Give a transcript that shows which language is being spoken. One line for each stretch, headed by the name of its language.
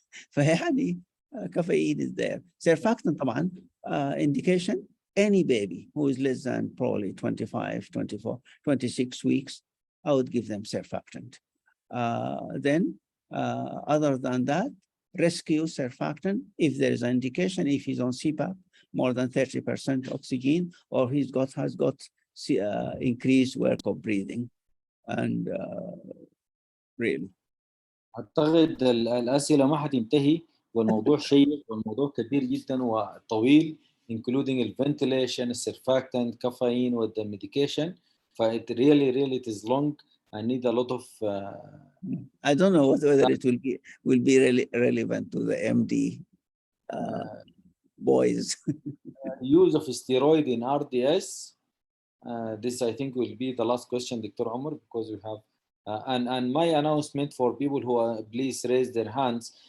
Arabic: فيعني
English: caffeine is there. Surfactant
Arabic: طبعا
English: indication, any baby who is less than probably 25, 24, 26 weeks, I would give them surfactant. Then other than that, rescue surfactant if there is an indication, if he's on CPAP, more than 30% oxygen, or has got increased work of breathing. And really.
Arabic: أعتقد الأسئلة ما حتنتهي والموضوع شيق والموضوع كبير جدا وطويل
English: including ventilation, surfactant, caffeine, with the medication. It really it is long. I need a lot of. I don't know whether it will be really relevant to the MD boys. Use of steroid in RDS. This I think will be the last question, Dr. Omar, because we have. And my announcement for people who please raise their hands.